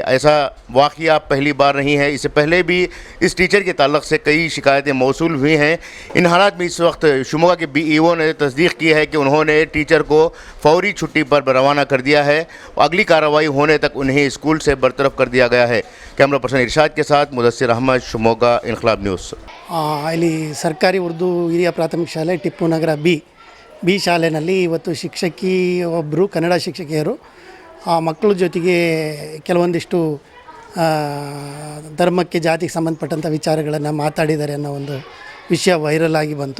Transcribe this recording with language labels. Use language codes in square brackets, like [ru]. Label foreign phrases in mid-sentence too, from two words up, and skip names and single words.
[ur] ایسا واقعہ پہلی بار نہیں ہے، اس سے پہلے بھی اس ٹیچر کے تعلق سے کئی شکایتیں موصول ہوئی ہیں. ان حالات میں اس وقت شیموگا کے BEO نے تصدیق کی ہے کہ انہوں نے ٹیچر کو فوری چھٹی پر روانہ کر دیا ہے. اگلی کارروائی ہونے تک انہیں اسکول سے برطرف کر دیا گیا ہے. کیمرا پرسن ارشاد کے ساتھ مدثر احمد، شیموگا، انقلاب نیوز. [kn] ಇಲ್ಲಿ ಸರ್ಕಾರಿ ಉರ್ದು ಹಿರಿಯ ಪ್ರಾಥಮಿಕ ಶಾಲೆ ಟಿಪ್ಪು ನಗರ ಬಿ ಶಾಲೆಯಲ್ಲಿ ಇವತ್ತು ಶಿಕ್ಷಕಿ ಒಬ್ಬರು ಕನ್ನಡ ಶಿಕ್ಷಕಿಯರು ಮಕ್ಕಳ ಜೊತೆಗೆ ಕೆಲವೊಂದಿಷ್ಟು ಧರ್ಮಕ್ಕೆ ಜಾತಿಗೆ ಸಂಬಂಧಪಟ್ಟಂಥ ವಿಚಾರಗಳನ್ನು ಮಾತಾಡಿದ್ದಾರೆ ಅನ್ನೋ ಒಂದು ವಿಷಯ ವೈರಲ್ ಆಗಿ ಬಂತು.